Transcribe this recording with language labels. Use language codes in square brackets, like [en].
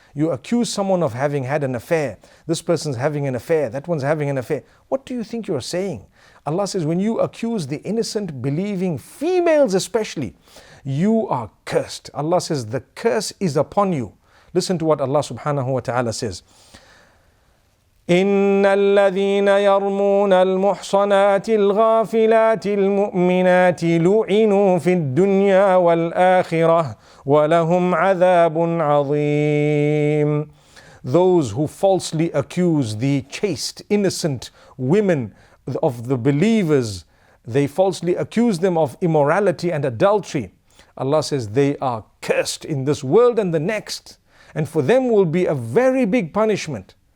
[en] You accuse someone of having had an affair. This person's having an affair. That one's having an affair. What do you think you're saying? Allah says, when you accuse the innocent, believing females especially, you are cursed. Allah says, the curse is upon you. Listen to what Allah subhanahu wa ta'ala says. [ar] إن الذين يرمون المحصنات الغافلات المؤمنات لعنوا في الدنيا والآخرة ولهم عذاب عظيم. [en] Those who falsely accuse the chaste, innocent women of the believers, they falsely accuse them of immorality and adultery. Allah says they are cursed in this world and the next, and for them will be a very big punishment.